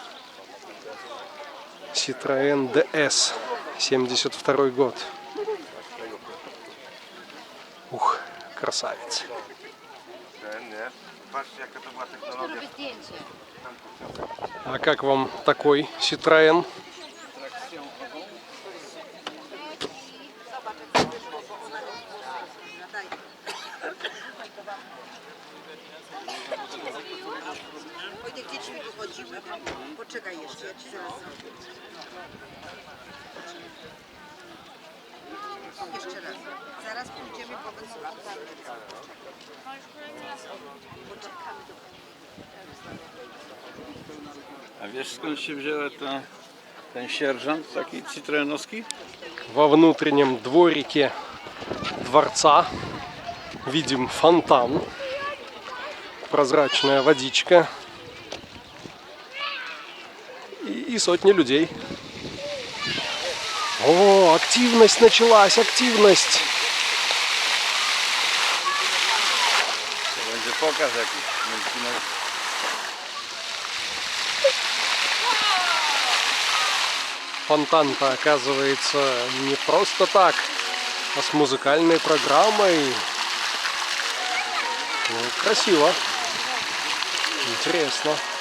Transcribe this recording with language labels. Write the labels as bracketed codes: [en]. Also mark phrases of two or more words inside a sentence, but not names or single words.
[ru] Citroën DS, 72 год. Ух, красавец. А как вам такой Citroën? [pl] Wojtek, dzieci mi wychodziły. Poczekaj jeszcze, ja ci zaraz zrobię. Jeszcze raz. Zaraz pójdziemy po wysłuchu. Poczekamy do... A wiesz, skąd się wzięła ten sierżant taki citroenowski? [ru] Во внутреннем дворике дворца видим фонтан, прозрачная водичка и сотни людей. О, активность началась, активность! [pl] To będzie pokaz jakiś. [ru] Фонтан-то оказывается не просто так, а с музыкальной программой. Ну, красиво. Интересно.